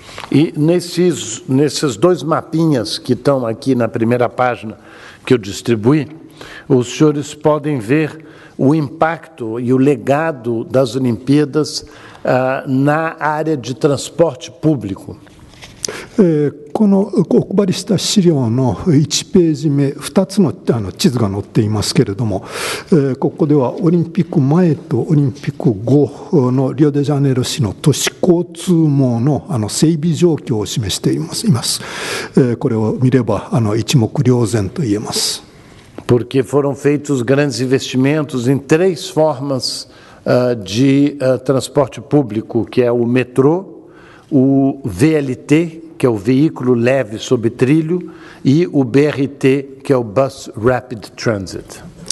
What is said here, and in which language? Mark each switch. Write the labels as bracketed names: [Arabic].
[Portuguese] E nesses dois mapinhas que estão aqui na primeira página que eu distribuí, os senhores podem ver o impacto e o legado das Olimpíadas na área de transporte público. [Japanese] このお配りした資料の1ページ目、2つの地図が載っていますけれども、ここではオリンピック前とオリンピック後のリオデジャネイロ市の都市交通網の整備状況を示しています。これを見れば一目瞭然と言えます。 [Portuguese] Porque foram feitos grandes investimentos em 3 formas de transporte público, que é o metrô, o VLT, que é o veículo leve sobre trilho, e o BRT, que é o Bus Rapid Transit.